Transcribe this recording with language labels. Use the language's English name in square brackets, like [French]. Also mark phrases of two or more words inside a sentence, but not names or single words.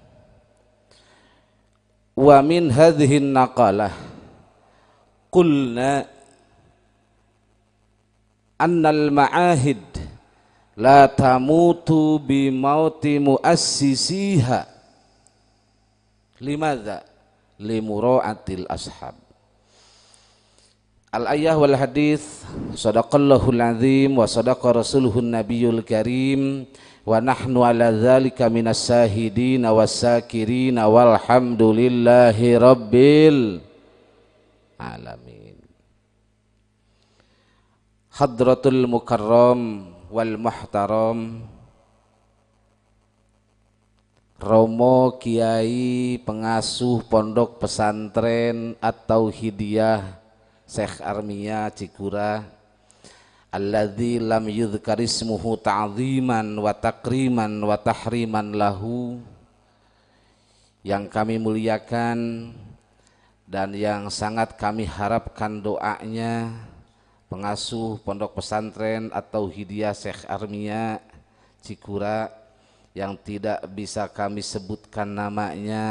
[Arabic] ومن هذه النقالة قلنا إن المعاهد لا تموت بموت مؤسسيها. لماذا؟ لمراعاة الأصحاب. الآية والحديث، صدق الله العظيم وصدق رسوله النبي الكريم ونحن على ذلك من الشاهدين والشاكرين والحمد لله رب العالمين. حضرة المكرم والمحترم, Romo Kiai Pengasuh Pondok Pesantren At-Tauhidiyah Syekh Armia Cikura, الذي لم يذكر اسمه تعظيما وتكريما وتحريما له, [Indonesian] yang kami muliakan dan yang sangat kami harapkan doanya pengasuh Pondok Pesantren At-Tauhidiyah Syekh Armia Cikura yang tidak bisa kami sebutkan namanya.